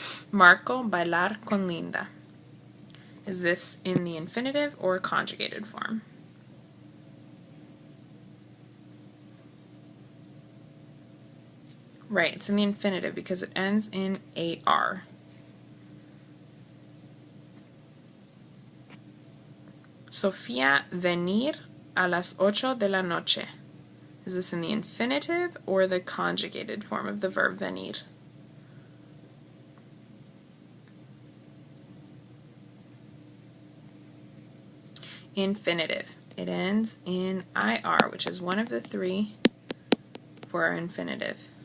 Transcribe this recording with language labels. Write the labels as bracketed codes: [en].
[es] Marco bailar con Linda. [en] Is this in the infinitive or conjugated form? Right, it's in the infinitive because it ends in AR. [es] Sofía venir a las 8 de la noche. [en] Is this in the infinitive or the conjugated form of the verb venir? Infinitive. It ends in IR, which is one of the three for our infinitive.